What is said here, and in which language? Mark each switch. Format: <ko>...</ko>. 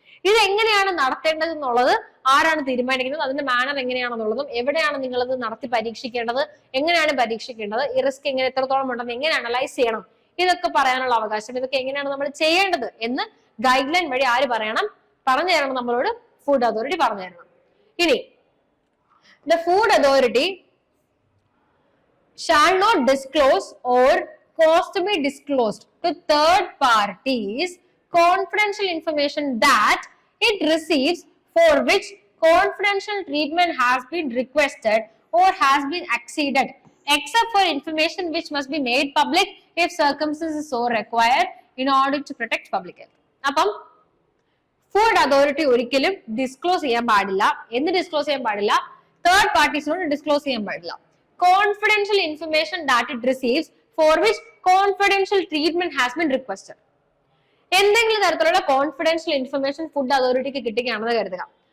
<ml>ഇത് എങ്ങനെയാണ് നടത്തേണ്ടത് എന്നുള്ളത് ആരാണ് തീരുമാനിക്കുന്നത്, അതിന്റെ മാനർ എങ്ങനെയാണെന്നുള്ളതും, എവിടെയാണ് നിങ്ങളത് നടത്തി പരീക്ഷിക്കേണ്ടത്, എങ്ങനെയാണ് പരീക്ഷിക്കേണ്ടത്, ഈ റിസ്ക് എങ്ങനെ എത്രത്തോളം ഉണ്ടെന്ന് എങ്ങനെ അനലൈസ് ചെയ്യണം, ഇതൊക്കെ പറയാനുള്ള അവകാശം, ഇതൊക്കെ എങ്ങനെയാണ് നമ്മൾ ചെയ്യേണ്ടത് എന്ന് ഗൈഡ് ലൈൻ വഴി ആര് പറഞ്ഞു തരണം നമ്മളോട്? ഫുഡ് അതോറിറ്റി പറഞ്ഞു തരണം.</ml> <en>ഇനി the food authority shall not disclose or cause to be disclosed to third parties confidential information that it receives for which confidential treatment has been requested or has been exceeded, except for information which must be made public if circumstances so require in order to protect public health.</en> <ml>അപ്പം food authority ഒരിക്കലും disclose ചെയ്യാൻ പാടില്ല. എന്ത് disclose ചെയ്യാൻ പാടില്ല? Third പാർട്ടീസിനോട് disclose ചെയ്യാൻ പാടില്ല.</ml> <en>Confidential information that it receives for which confidential treatment has been requested.</en> <ml>എന്തെങ്കിലും തരത്തിലുള്ള കോൺഫിഡൻഷ്യൽ ഇൻഫർമേഷൻ ഫുഡ് അതോറിറ്റിക്ക് കിട്ടുകയാണെന്ന് കരുതുക.</ml>